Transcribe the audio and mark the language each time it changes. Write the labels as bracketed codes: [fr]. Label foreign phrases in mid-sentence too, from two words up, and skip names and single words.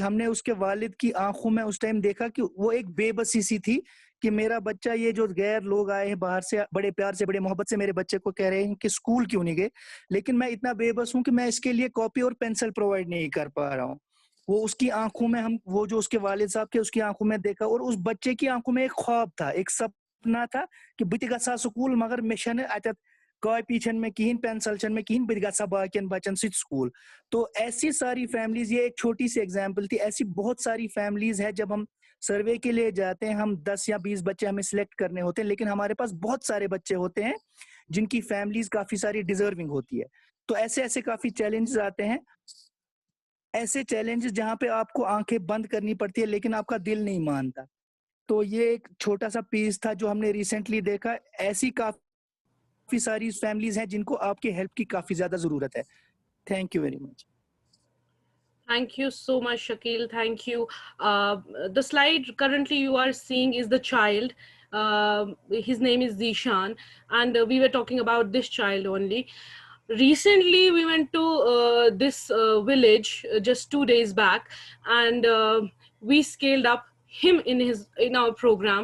[hi] हमने उसके वालिद की आंखों में उस टाइम देखा कि वो एक बेबसी सी थी कि मेरा बच्चा, ये जो गैर लोग आए हैं बाहर से, बड़े प्यार से बड़े मोहब्बत से मेरे बच्चे को कह रहे हैं कि स्कूल क्यों नहीं गए, लेकिन मैं इतना बेबस हूं कि मैं इसके लिए कॉपी और पेंसिल प्रोवाइड नहीं कर पा रहा हूँ. वो उसकी आंखों में, हम वो जो उसके वालिद साहब के उसकी आंखों में देखा, और उस बच्चे की आंखों में एक ख्वाब था, एक सपना था कि [ks] बत गसा स्कूल मगर मे अत कॉपी में कहीं पेंसिल में कहीं बत गसा बाकियन बच्चन सत स्कूल. [hi] तो ऐसी सारी फैमिलीज, ये एक छोटी सी एग्जांपल थी, ऐसी बहुत सारी फैमिलीज है. जब हम सर्वे के लिए जाते हैं, हम 10 या 20 बच्चे हमें सिलेक्ट करने होते हैं, लेकिन हमारे पास बहुत सारे बच्चे होते हैं जिनकी फैमिलीज काफी सारी डिजर्विंग होती है. तो ऐसे ऐसे काफी चैलेंजेस आते हैं, ऐसे चैलेंजेस जहां पे आपको आंखें बंद करनी पड़ती है लेकिन आपका दिल नहीं मानता. तो ये एक छोटा सा पीस था जो हमने रिसेंटली देखा. ऐसी काफी सारी फैमिलीज हैं जिनको आपकी हेल्प की काफी ज्यादा जरूरत है. [en] Thank you very much. Thank you so much, Shakeel. Thank you. The slide currently you are seeing is the child. His name is Zishan, and we were talking about this child only. Recently, we went to this village just 2 days back, and we scaled up him in our program.